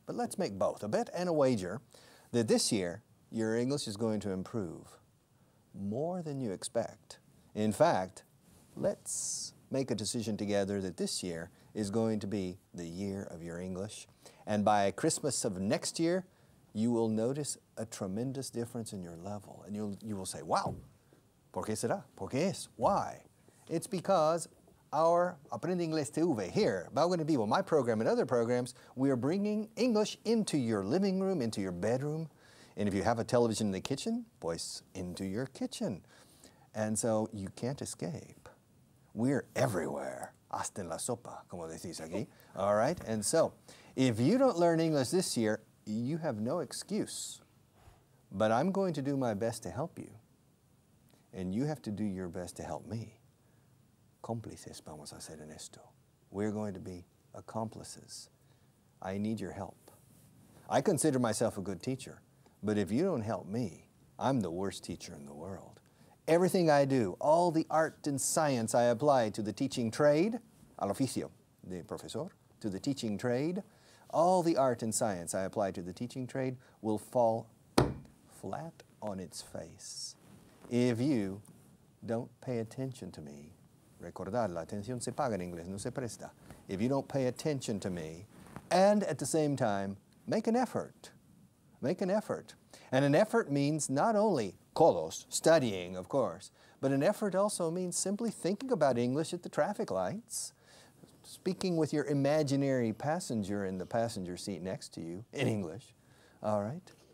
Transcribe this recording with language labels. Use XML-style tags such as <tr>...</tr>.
<en>But let's make both, a bet and a wager, that this year your English is going to improve more than you expect. In fact, let's make a decision together that this year is going to be the year of your English. And by Christmas of next year, you will notice a tremendous difference in your level. And you will say, wow,</en> <es>¿por qué será? ¿Por qué es?</es> <en>Why? It's because our Aprende Inglés TV here, Vaughan in Vivo, my program and other programs, we are bringing English into your living room, into your bedroom. And if you have a television in the kitchen, pues into your kitchen. And so you can't escape. We're everywhere,</en> <es>hasta en la sopa, como decís aquí,</es> <en>all right? And so, if you don't learn English this year, you have no excuse. But I'm going to do my best to help you. And you have to do your best to help me.</en> <es>Cómplices, vamos a hacer en esto.</es> <en>We're going to be accomplices. I need your help. I consider myself a good teacher, but if you don't help me, I'm the worst teacher in the world. Everything I do, all the art and science I apply to the teaching trade,</en> <es>al oficio de profesor,</es> <en>to the teaching trade, all the art and science I apply to the teaching trade will fall flat on its face if you don't pay attention to me.</en> <es>Recordar, la atención se paga en inglés, no se presta.</es> <en>If you don't pay attention to me, and at the same time, make an effort. Make an effort. And an effort means not only colos, studying, of course, but an effort also means simply thinking about English at the traffic lights, speaking with your imaginary passenger in the passenger seat next to you in English, all right?</en>